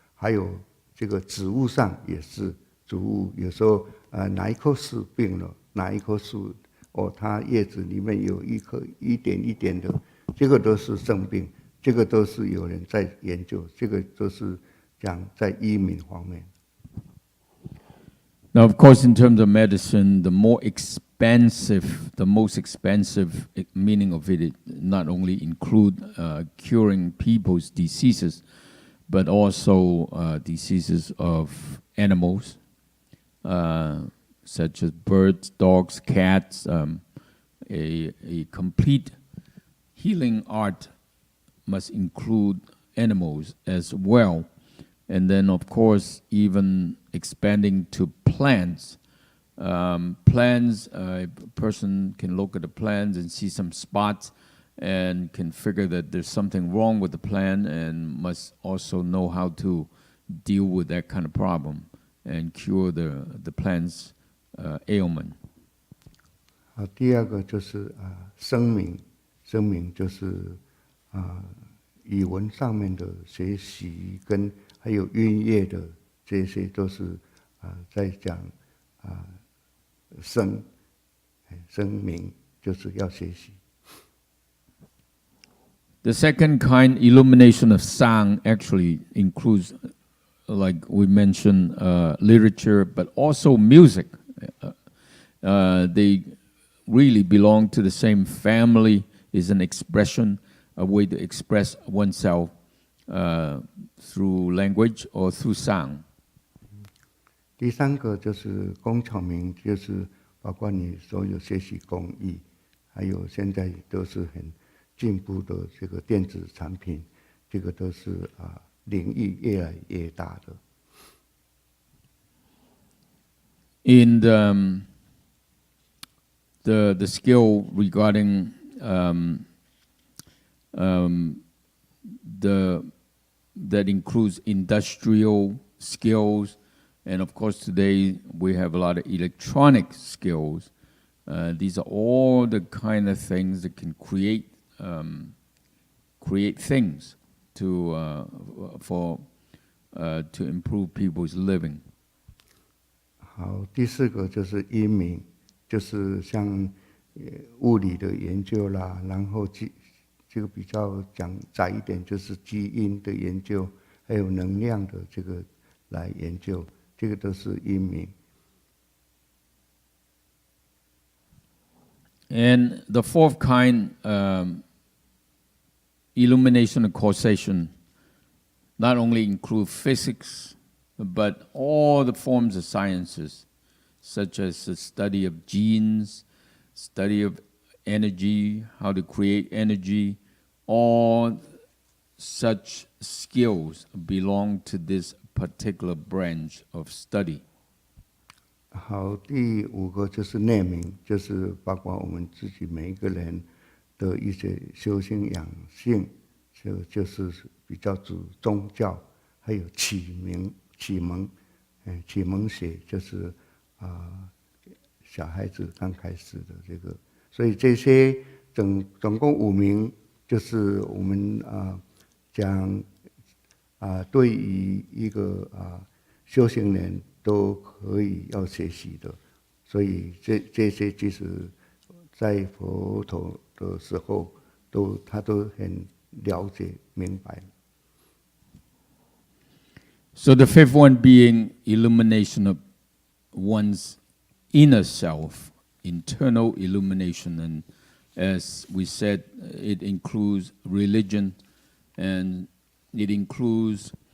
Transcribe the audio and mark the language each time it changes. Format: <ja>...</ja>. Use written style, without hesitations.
<zh>还有这个植物上也是，植物有时候哪一棵树病了，哪一棵树它叶子里面有一点一点的，这个都是生病，这个都是有人在研究，这个都是讲在医名方面。</zh> <en>Now, of course, in terms of medicine, the most expensive meaning of it not only include curing people's diseases, but also diseases of animals, such as birds, dogs, cats. A complete healing art must include animals as well. And then, of course, even expanding to plants. Plants, a person can look at the plants and see some spots and can figure that there's something wrong with the plant and must also know how to deal with that kind of problem and cure the plant's ailment.</en> <zh>第二个就是声明，声明就是语文上面的学习跟还有音乐的这些都是在讲声明就是要学习。</zh> <en>The second kind, illumination of sound, actually includes, like we mentioned, literature, but also music. They really belong to the same family, is an expression, a way to express oneself through language or through sound.</en> <zh>第三个就是工巧明，就是包括你所有学习工艺，还有现在都是很进步的这个电子产品，这个都是领域越来越大的。</zh> <en>In the skill regarding that includes industrial skills, and of course today we have a lot of electronic skills. These are all the kind of things that can create things to improve people's living.</en> <zh>好，第四个就是音明，就是像物理的研究啦，然后这个比较讲窄一点，就是基因的研究，还有能量的这个来研究，这个都是音明。 And the fourth kind, illumination and causation, not only include physics, but all the forms of sciences, such as the study of genes, study of energy, how to create energy. All such skills belong to this particular branch of study. 好，第五个就是内明，就是包括我们自己每一个人的一些修心养性就是比较主宗教，还有启蒙学，就是小孩子刚开始的这个，所以这些总共5名，就是我们讲对于一个修行人都可以要学习的，所以这些其实在佛陀的时候他都很了解明白。</zh> <en>So the fifth one being illumination of one's inner self, internal illumination, and as we said, it includes religion, and it includes</en>